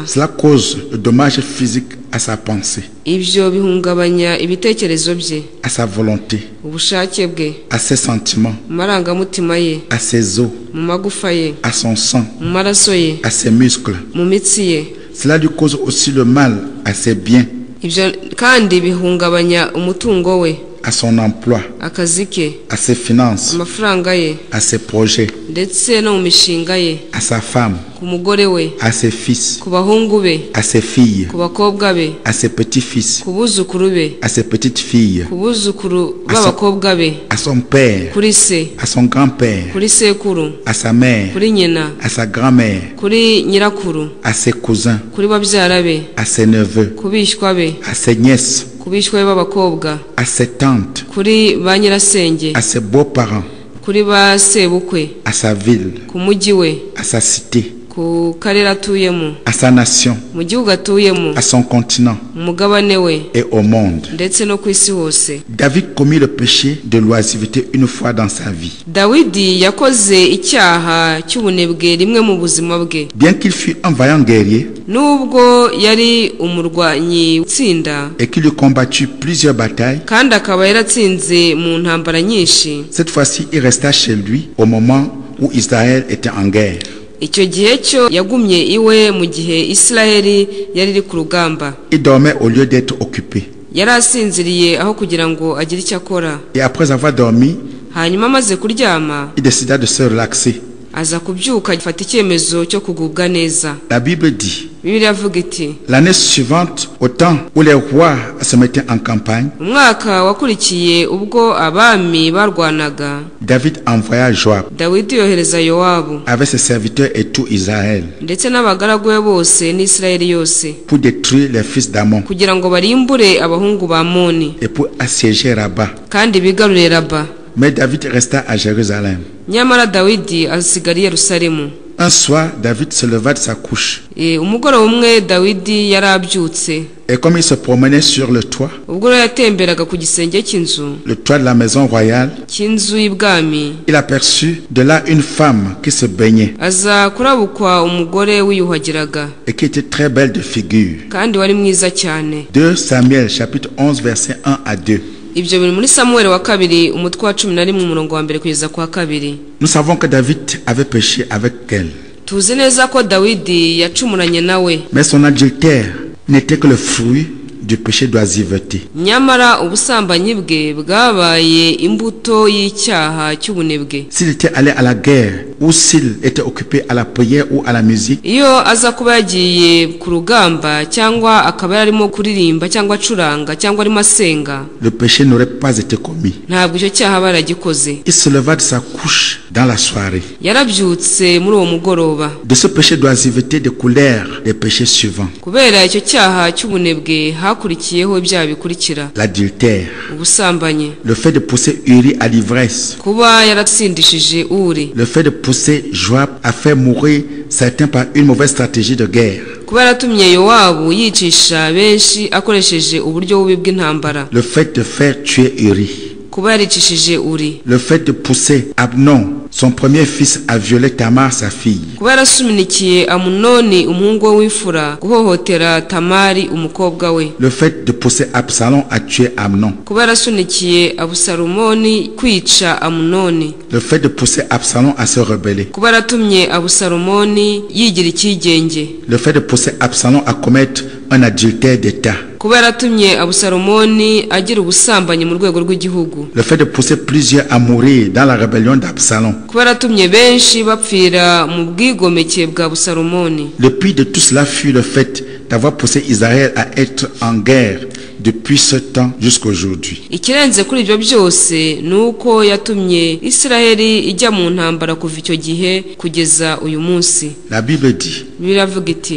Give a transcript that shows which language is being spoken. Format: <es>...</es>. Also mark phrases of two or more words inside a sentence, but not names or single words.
<fr>Cela cause le dommage physique à sa pensée,</fr> <rw>ibyo bihungabanya ibitekerezo bye,</rw> <fr>à sa volonté,</fr> <rw>ubushake bwe,</rw> <fr>à ses sentiments,</fr> <rw>mu marangamutima ye,</rw> <fr>à ses os,</fr> <rw>mu magufa ye,</rw> <fr>à son sang,</fr> <rw>mu maraso ye,</rw> <fr>à ses muscles.</fr> <rw>mu mitsi ye.</rw> <fr>Cela lui cause aussi le mal à ses biens,</fr> <rw>ibyo kandi bihungabanya umutungo we,</rw> <fr>à son emploi,</fr> <rw>akazi ke,</rw> <fr>à ses finances,</fr> <rw>amafaranga ye,</rw> <fr>à ses projets,</fr> <rw>ndetse no mu mishinga ye,</rw> <fr>à sa femme,</fr> <rw>ku mugore we,</rw> <fr>à ses fils,</fr> <rw>ku bahungu be,</rw> <fr>à ses filles,</fr> <rw>ku bakobwa be,</rw> <fr>à ses petits-fils,</fr> <rw>ku buzukuru be,</rw> <fr>à ses petites-filles,</fr> <rw>ku buzukuru b'abakobwa be,</rw> <fr>à son père,</fr> <rw>kuri se,</rw> <fr>à son grand-père,</fr> <rw>kuri sekuru,</rw> <fr>à sa mère,</fr> <rw>kuri nyina,</rw> <fr>à sa grand-mère,</fr> <rw>kuri nyirakuru,</rw> <fr>à ses cousins,</fr> <rw>kuri babyara be,</rw> <fr>à ses neveux,</fr> <rw>ku bishywa be,</rw> <fr>à ses nièces,</fr> <rw>ku bishywa be b'abakobwa,</rw> <fr>à ses tantes,</fr> <rw>kuri ba nyirasenge,</rw> <fr>à ses beaux-parents,</fr> <rw>kuri ba sebukwe,</rw> <fr>à sa ville,</fr> <rw>ku mujyi we,</rw> <fr>à sa cité,</fr> <rw>ku karere atuyemo,</rw> <fr>à sa nation,</fr> <rw>mu gihugu atuyemo,</rw> <fr>à son continent</fr> <rw>mu mugabane we,</rw> <fr>et au monde.</fr> <rw>ndetse no ku isi hose.</rw> <fr>David commit le péché de l'oisiveté une fois dans sa vie.</fr> <rw>Dawidi yakoze icyaha cy'ubunebwe rimwe mu buzima bwe.</rw> <fr>Bien qu'il fût un vaillant guerrier</fr> <rw>nubwo yari umurwanyi utsinda</rw> <fr>et qu'il eut combattu plusieurs batailles,</fr> <rw>kandi akaba yaratsinze mu ntambara nyinshi,</rw> <fr>cette fois-ci il resta chez lui au moment où Israël était en guerre.</fr> <rw>icyo gihe cyo yagumye iwe mu gihe Isiraheli yari iri ku rugamba.</rw> <fr>Il dormait au lieu d'être occupé.</fr> <rw>yari asinziriye aho kugira ngo agire icyo akora.</rw> <fr>Et après avoir dormi,</fr> <rw>hanyuma amaze kuryama</rw> <fr>il décida de se relaxer.</fr> <rw>aza kubyuka afata icyemezo cyo kugubwa neza.</rw> <fr>La Bible dit,</fr> <rw>Bibiliya avuga iti,</rw> <fr>l'année suivante, au temps où les rois se mettaient en campagne,</fr> <rw>umwaka wakurikiye ubwo abami barwanaga,</rw> <fr>David envoya Joab</fr> <rw>Dawidi yohereza Yowabu</rw> <fr>avec ses serviteurs et tout Israël</fr> <rw>ndetse n'abagaragu be bose n'Isirayeli yose</rw> <fr>pour détruire les fils d'Amon</fr> <rw>kugira ngo barimbure abahungu ba Amoni</rw> <fr>et pour assiéger Rabat.</fr> <rw>kandi bigarurire Raba.</rw> <fr>Mais David resta à Jérusalem.</fr> <rw>nyamara Dawidi asigara i Yerusalemu.</rw> <fr>Un soir, David se leva de sa couche.</fr> <rw>umugoroba umwe Dawidi yari abyutse,</rw> <fr>Et comme il se promenait sur le toit,</fr> <rw>ubwo yatemberaga ku gisenge cy'inzu</rw> <fr>le toit de la maison royale,</fr> <rw>cy'inzu y'ibwami,</rw> <fr>il aperçut de là une femme qui se baignait</fr> <rw>aza kurabukwa umugore wiyuhagiraga</rw> <fr>et qui était très belle de figure.</fr> <rw>kandi wari mwiza cyane.</rw> <fr>2 Samuel chapitre 11 versets 1 à 2.</fr> <rw>ibyo biri muri Samueli wa kabiri umutwe wa 11 umurongo wa mbere kugeza kwa kabiri.</rw> <fr>Nous savons que David avait péché avec elle.</fr> <rw>tuzi neza ko Dawidi yacumuranye nawe,</rw> <fr>Mais son adultère n'était que le fruit du péché d'oisiveté.</fr> <rw>nyamara ubusambanyi bwe bwabaye imbuto y'icyaha cy'ubunebwe.</rw> <fr>S'il était allé à la guerre ou s'il était occupé à la prière ou à la musique,</fr> <rw>iyo aza kuba yagiye ku rugamba cyangwa akaba yarimo kuririmba cyangwa acuranga cyangwa arimo asenga,</rw> <fr>le péché n'aurait pas été commis.</fr> <rw>ntabwo icyo cyaha baragikoze.</rw> <fr>Il se leva de sa couche dans la soirée.</fr> <rw>Yarabyutse muri uwo mugoroba.</rw> <fr>De ce péché d'oisiveté découlèrent les péchés suivants:</fr> <rw>kubera icyo cyaha cy'ubunebwe hakurikiyeho ibyaha bikurikira:</rw> <fr>l'adultère,</fr> <rw>ubusambanyi,</rw> <fr>le fait de pousser Uri à l'ivresse,</fr> <rw>kuba yaratsindishije Uri,</rw> <fr>le fait de pousser Joab à faire mourir certains par une mauvaise stratégie de guerre,</fr> <rw>kuba yaratumye Yowabu yicisha benshi akoresheje uburyo bubi bw'intambara,</rw> <fr>le fait de faire tuer Uri,</fr> <rw>kuba yaricishije Uri,</rw> <fr>le fait de pousser Abnon, son premier fils, à violer Tamar, sa fille,</fr> <rw>kuba yarasuminikiye Amunoni umuhungu we w'imfura guhohotera Tamari umukobwa we,</rw> <fr>le fait de pousser Absalom à tuer Amnon,</fr> <rw>kuba yarasunikiye Abusalomoni kwica Amunoni,</rw> <fr>le fait de pousser Absalom à se rebeller,</fr> <rw>kuba yaratumye Abusalomoni yigira icyigenge,</rw> <fr>le fait de pousser Absalom à commettre un adultère d'État,</fr> <rw>kuba yaratumye Abusalomoni agira ubusambanyi mu rwego rw'igihugu,</rw> <fr>le fait de pousser plusieurs à mourir dans la rébellion d'Absalom.</fr> <rw>kuba yaratumye benshi bapfira mu bwigomeke bwa Abusalomoni.</rw> <fr>Le pire de tout cela fut le fait d'avoir poussé Israël à être en guerre depuis ce temps jusqu'à aujourd'hui.</fr> <rw>Ikirenze kuri ibyo byose nuko yatumye Isiraheli ijya mu ntambara kuva icyo gihe kugeza uyu munsi.</rw> <fr>La Bible dit:</fr> <rw>Biravuga iti:</rw>